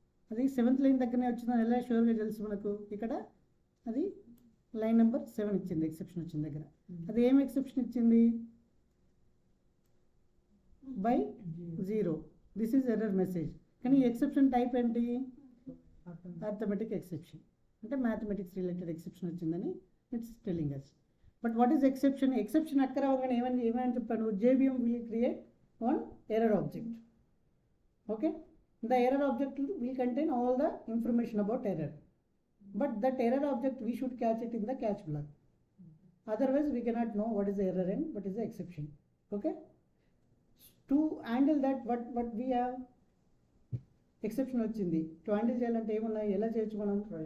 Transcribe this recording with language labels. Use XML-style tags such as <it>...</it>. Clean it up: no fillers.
<te>అది 7th line దగ్గరనే వచ్చిందని ఎలా షూర్గా తెలుసు మనకు? ఇక్కడ అది లైన్ నెంబర్ 7 ఇచ్చింది, ఎక్సెప్షన్ వచ్చిన దగ్గర. అది ఏం ఎక్సెప్షన్ ఇచ్చింది?</te> <en>By 0. This is error message.</en> <te>కానీ ఈ ఎక్సెప్షన్ టైప్ ఏంటి?</te> <en>Arithmetic exception.</en> <te>అంటే మ్యాథమెటిక్స్ రిలేటెడ్ ఎక్సెప్షన్ వచ్చిందని</te> <en>It's telling us. But what is exception? Exception occur</en> <te>avagane ఏమని చెప్పాను?</te> <en>JVM will create one error object. Okay, the error object will contain all the information about error, but that error object we should catch it in the catch block. Otherwise we cannot know what is the error and what is the exception. Okay, to handle that what we have exception</en> <te>వచ్చింది.</te> <en>To handle</en> <te>చేయాలంటే ఏమన్నా ఎలా చేయొచ్చు మనం?</te>